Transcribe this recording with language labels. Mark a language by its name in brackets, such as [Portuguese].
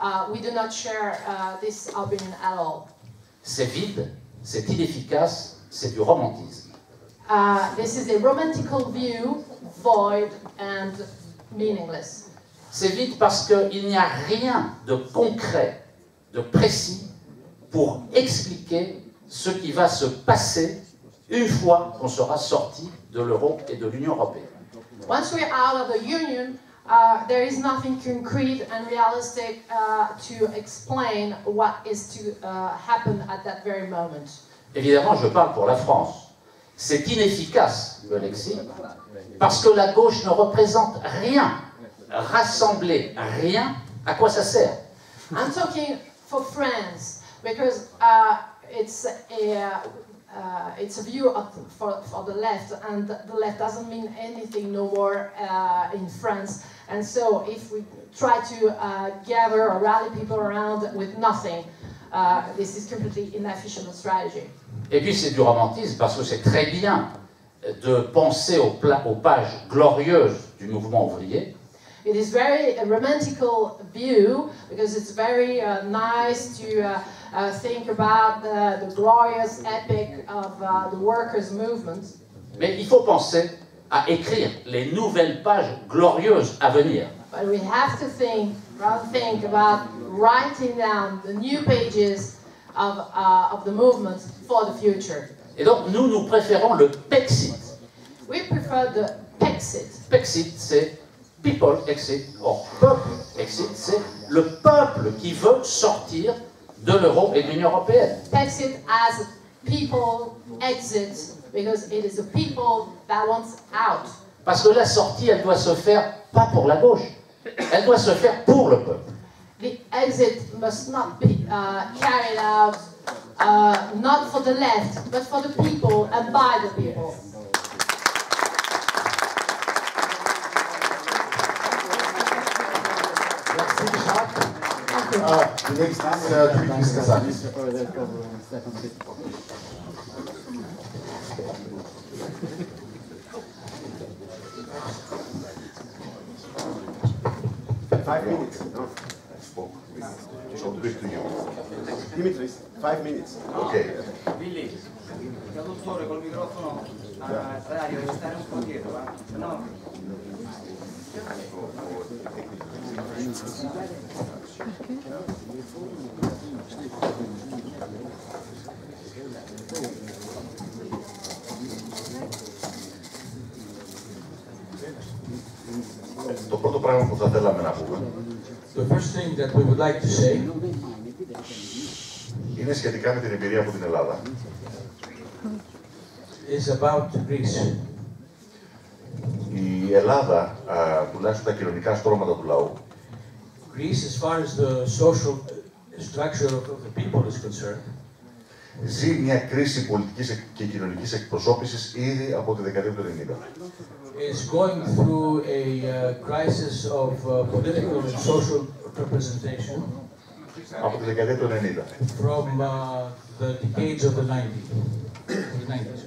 [English] We do not share this opinion at all. [French] C'est vide, c'est inefficace, c'est du romantisme. [English] This is a romantical view, void and meaningless. [French] C'est vide parce qu'il n'y a rien de concret, de précis, pour expliquer ce qui va se passer une fois qu'on sera sorti de l'euro et de l'Union européenne. [English] Once we're out of the union, there is nothing concrete and realistic to explain what is to happen at that very moment. [French] Évidemment, je parle pour la France. C'est inefficace, le Lexit, parce que la gauche ne représente rien. Rassembler rien, à quoi ça sert? [English] I'm talking for France, because it's a view for the left, and the left doesn't mean anything no more in France. And so if we try to gather or rally people around with nothing, this is completely inefficient strategy. [French] Et puis c'est du romantisme parce que c'est très bien de penser aux pages glorieuses du mouvement ouvrier. [English] It is very a romantical view because it's very nice to think about the glorious epic of the workers' movement. [French] Mais il faut penser à écrire les nouvelles pages glorieuses à venir. [English] But we have to think about writing down the new pages of the movement for the future. [French] Et donc nous préférons le Pexit. [English] We prefer the Pexit. [French] Pexit, c'est [English] people exit, or [French] peuple exit, c'est le peuple qui veut sortir de l'euro et de l'Union européenne. [English] Pexit as people exit because it is the people that wants out. [French] Parce que la sortie, elle doit se faire pas pour la gauche, elle doit se faire pour le peuple. [English] The exit must not be carried out not for the left, but for the people and by the people. The next is Dimitris Kazakis. Five minutes. No, I spoke. So big to you. Dimitris, 5 minutes. Okay. [Italian] Billy, traduttore col microfono a radio, devi stare un po' dietro, va? Se no... [Greek] Το πρώτο πράγμα που θα θέλαμε να πούμε [English] The first thing that we would like to say [Greek] είναι σχετικά με την εμπειρία από την Ελλάδα. [English] is about Greece. [Greek] Η Ελλάδα, τουλάχιστον τα κοινωνικά στρώματα του λαού, [English] Greece, as far as the social structure of the people is concerned, [Greek] ζει μια κρίση πολιτικής και κοινωνικής εκπροσώπησης ήδη από τη δεκαετία του 90. [English] is going through a crisis of political and social representation. [Greek] από τη δεκαετία του 90. [English] From the decades of the 90s.